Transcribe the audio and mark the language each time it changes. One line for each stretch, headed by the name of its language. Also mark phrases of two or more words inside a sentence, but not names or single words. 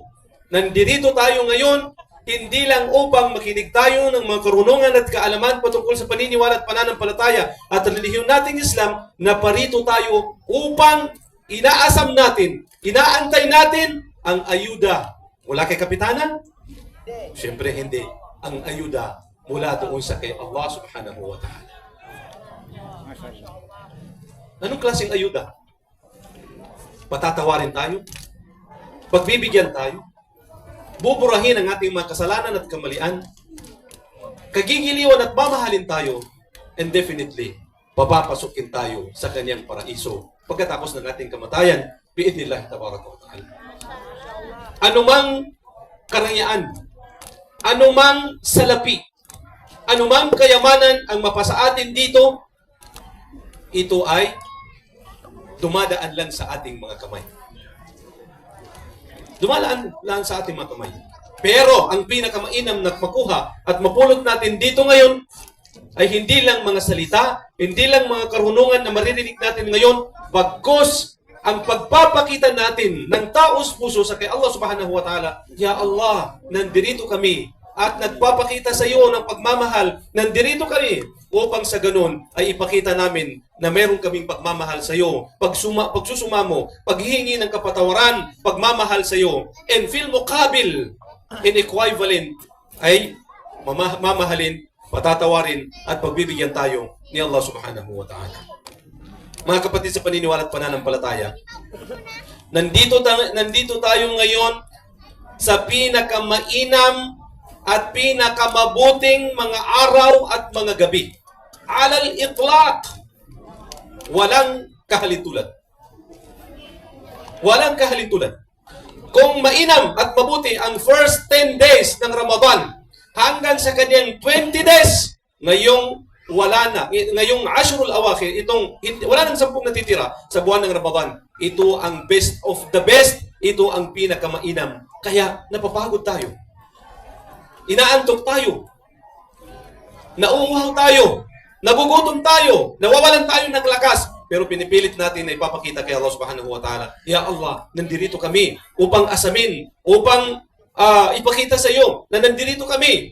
Filipino: Nandito tayo ngayon, hindi lang upang makinig tayo ng mga karunungan at kaalaman patungkol sa paniniwala at pananampalataya at relihiyon nating Islam, na parito tayo upang inaasam natin, inaantay natin ang ayuda mula kay Kapitanan? Siyempre hindi. Ang ayuda mula doon sa kay
Arabic: الله سبحانه وتعالى.
Filipino: Anong klaseng ayuda? Patatawarin tayo? Pagbibigyan tayo? Buburahin ang ating mga kasalanan at kamalian? Kagigiliwan at mamahalin tayo?
English: And definitely,
Filipino: papapasukin tayo sa kanyang paraiso pagkatapos ng ating kamatayan,
Arabic: بإذن الله تبارك وتعالى.
Filipino: Anumang karayaan, anumang salapi, anumang kayamanan ang mapasa atin dito, ito ay dumadaan lang sa ating mga kamay. Dumadaan lang sa ating mga kamay. Pero ang pinakamainam na makuha at mapulot natin dito ngayon ay hindi lang mga salita, hindi lang mga karunungan na maririnig natin ngayon, bagkus ang pagpapakita natin ng taos puso sa kay
Arabic: الله سبحانه وتعالى. يا الله,
Filipino: nandito kami at nagpapakita sa iyo ng pagmamahal. Nandirito kami upang sa ganun ay ipakita namin na meron kaming pagmamahal sa iyo. Pagsusumamo, paghihingi ng kapatawaran, pagmamahal sa iyo.
English: And
Arabic: في المقابل,
English: in equivalent,
Filipino: ay mamahalin, patatawarin, at pagbibigyan tayo ni
Arabic: الله سبحانه وتعالى.
Filipino: Mga kapatid sa paniniwala at pananampalataya, nandito tayo ngayon sa pinakamainam at pinakamabuting mga araw at mga gabi.
Arabic: على الإطلاق,
Filipino: walang kahalintulad. Walang kahalintulad. Kung mainam at mabuti ang
English: first 10 days
Filipino: ng Ramadan hanggang sa kanyang 20 days, ngayong wala na. Ngayong
Arabic: العشر الأواخر,
Filipino: wala nang 10 natitira sa buwan ng Ramadan. Ito ang
English: best of the best.
Filipino: Ito ang pinakamainam. Kaya napapagod tayo. Inaantok tayo. Nauuhaw tayo. Nagugutom tayo. Nawawalan tayo ng lakas. Pero pinipilit natin na ipapakita kay
Arabic: الله سبحانه وتعالى يا الله,
Filipino: nandirito kami upang asamin, upang ipakita sa iyo na nandirito kami.